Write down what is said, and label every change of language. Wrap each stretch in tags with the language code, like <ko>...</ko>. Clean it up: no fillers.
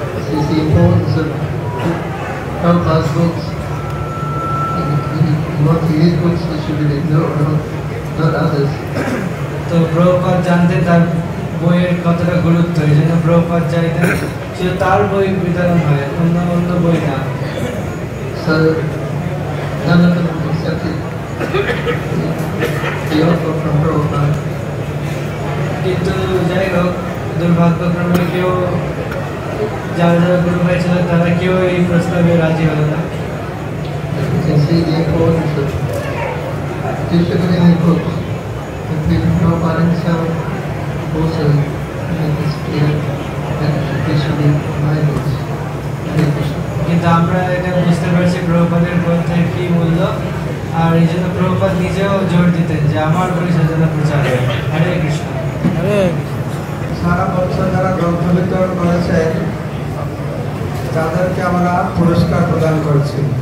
<en>It's the importance of Prabhupada's books. You want to use books which should be ignored, not others.</en> <bn>তো প্রভুপাদ জানতেন তার বইয়ের কতটা গুরুত্ব, এই জন্য প্রভুপাদ চাইতেন শুধু তার বই বিতরণ হয়, অন্য অন্য বই না।</bn> <en>So none of them accepted the offer from Prabhupada.</en> <bn>কিন্তু যাই হোক, দুর্ভাগ্যক্রমে কেউ, যারা যারা গুরু ভাই ছিলেন তারা কেউ এই প্রস্তাবে রাজি হলো না।</bn> <en>You can see the importance of distributing the books. And even Prabhupada himself also made this clear that you should distribute my books. Hare Krishna.</en> <bn>কিন্তু আমরা এটা বুঝতে পারছি প্রভুপাদের গ্রন্থের কি মূল্য, আর এই জন্য প্রভুপাদ নিজেও জোর দিতেন যে আমার বই যেন প্রচার হয়। হরে কৃষ্ণ। সারা বছর যারা গ্রন্থ বিতরণ করেছেন তাদেরকে আমরা পুরস্কার প্রদান করছি।</bn>